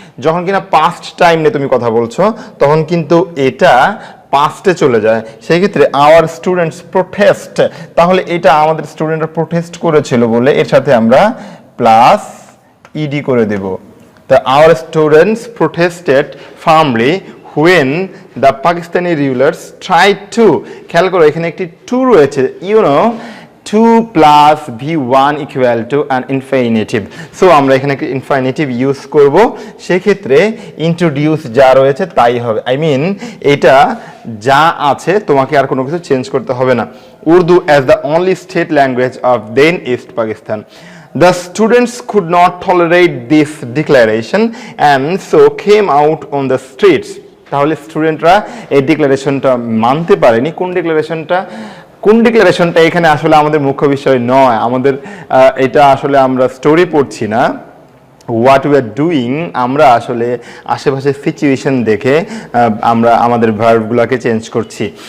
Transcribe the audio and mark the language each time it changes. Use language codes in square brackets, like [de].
[bn] যখন কিনা past time নিয়ে তুমি কথা বলছো, তখন কিন্তু এটা পাস্টে চলে যায়। সেই ক্ষেত্রে [en] our students protest, [bn] তাহলে এটা আমাদের স্টুডেন্টরা প্রোটেস্ট করেছিল বলে এর সাথে আমরা প্লাস ইডি করে দেব। [en] The our students protested firmly when the Pakistani rulers tried to, [bn] খেয়াল করো এখানে একটি টু রয়েছে, [en] 2 plus V1 equal to an infinitive. [bn] So আমরা এখানে একটা ইনফিনিটিভ ইউজ করব। সেক্ষেত্রে ইন্ট্রোডিউস যা রয়েছে তাই হবে। এটা যা আছে, তোমাকে আর কোনো কিছু চেঞ্জ করতে হবে না। [en] Urdu as the only state language of then East Pakistan. The students could not tolerate this declaration and so came out on the streets. [bn] তাহলে স্টুডেন্টরা এই ডিক্লারেশনটা মানতে পারেনি। কোন ডিক্লারেশনটা এখানে আসলে আমাদের মুখ্য বিষয় নয়, আমাদের এটা আসলে আমরা স্টোরি পড়ছি না, [en] what we are doing, [bn] আমরা আসলে আশেপাশের সিচুয়েশন দেখে আমরা আমাদের ভার্বগুলোকে চেঞ্জ করছি।